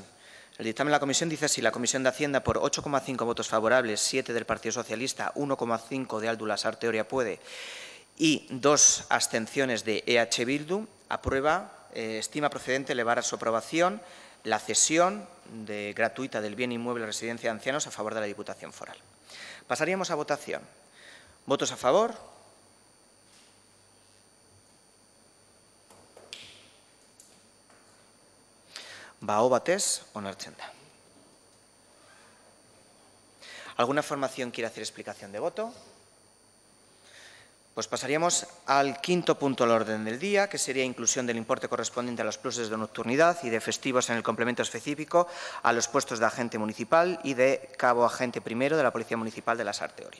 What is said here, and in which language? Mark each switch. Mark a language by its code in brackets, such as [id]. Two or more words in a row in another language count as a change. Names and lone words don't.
[es] El dictamen de la comisión dice así: la Comisión de Hacienda, por 8,5 votos favorables, 7 del Partido Socialista, 1,5 de Aldu Lasarte Oria Puede y 2 abstenciones de EH Bildu, aprueba, estima procedente elevar a su aprobación la cesión gratuita del bien inmueble residencia de ancianos a favor de la Diputación Foral. Pasaríamos a votación. ¿Votos a favor? [eu] Aho batez onartzen da. [es] ¿Alguna formación quiere hacer explicación de voto? Pues pasaríamos al quinto punto del orden del día, que sería inclusión del importe correspondiente a los pluses de nocturnidad y de festivos en el complemento específico a los puestos de agente municipal y de cabo agente primero de la Policía Municipal de Lasarte Oria.